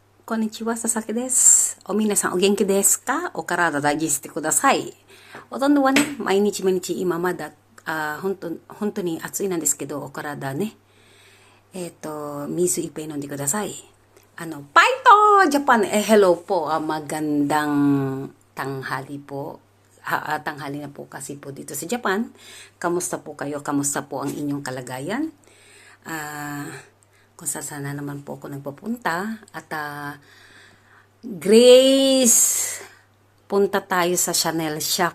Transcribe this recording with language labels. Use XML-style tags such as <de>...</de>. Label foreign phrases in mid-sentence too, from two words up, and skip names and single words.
<ja>こんにちは、佐々木です。お皆さん、お元気ですか? お体大事してください. ほとんどはね、毎日毎日今まだ、本当に暑いなんですけど、お体ね、水いっぱい飲んでください。</ja> <en>Paito! Japan!</en> <tl>Hello po. Magandang tanghali po. Tanghali na po kasi po dito sa Japan. Kamusta po kayo? Kamusta po ang inyong kalagayan? Kung saan na naman po ako nagpapunta. At Grace, punta tayo sa Chanel shop.</tl>